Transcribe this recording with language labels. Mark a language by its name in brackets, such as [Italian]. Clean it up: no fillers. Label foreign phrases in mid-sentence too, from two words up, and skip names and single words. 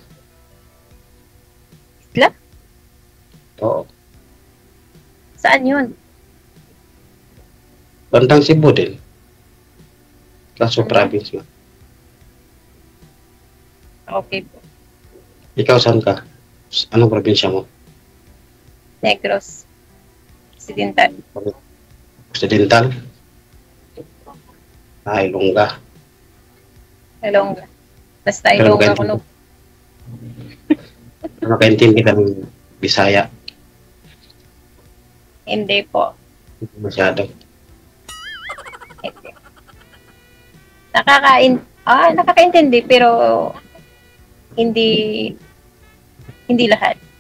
[Filipino] Isla? Oo. Saan yun? Bandang Cebu din. Kaso province nga. Okay po. Ikaw saan ka? Anong probinsya mo? Negros. Occidental. Occidental? Ilongga. Ilongga. Basta Ilongga ko no. Nakaintindi ka ng Bisaya. Hindi po. Masyado. Hindi. Nakakaintindi pero hindi lahat.